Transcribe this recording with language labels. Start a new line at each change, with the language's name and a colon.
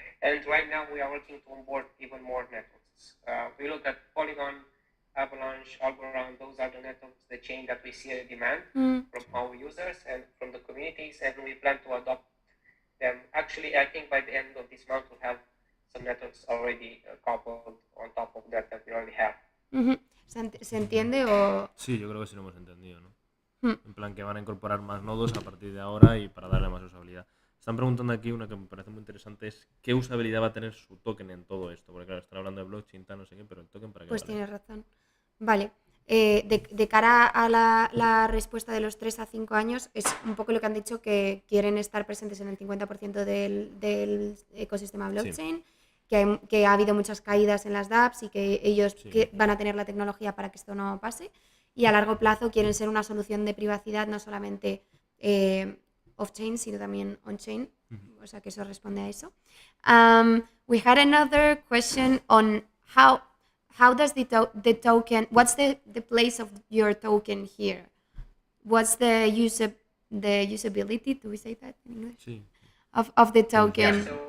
English: And right now we are working to onboard even more networks. We look at Polygon, Avalanche, Algorand. Those are the networks, the chain that we see a demand from our users and from the communities, and we plan to adopt them. Actually, I think by the end of this month we'll have some networks already coupled on top of that we already have.
Spanish: ¿Se entiende o...? Sí, yo creo que sí lo hemos entendido, ¿no? En plan que van a incorporar más nodos a partir de ahora y para darle más usabilidad. Están preguntando aquí una que me parece muy interesante, es ¿qué usabilidad va a tener su token en todo esto? Porque claro, están hablando de blockchain, tal, no sé qué, pero el token para qué Pues vale. tienes razón. Vale. De cara a la respuesta de los 3 a 5 años, es un poco lo que han dicho, que quieren estar presentes en el 50% del ecosistema blockchain, que ha habido muchas caídas en las dApps y que ellos van a tener la tecnología para que esto no pase, y a largo plazo quieren ser una solución de privacidad no solamente off-chain, sino también on-chain, o sea que eso responde a eso.
English: We had another question on how does the token, what's the place of your token here? What's the usability, do we say that in English?
Spanish: Sí.
English: Of the token?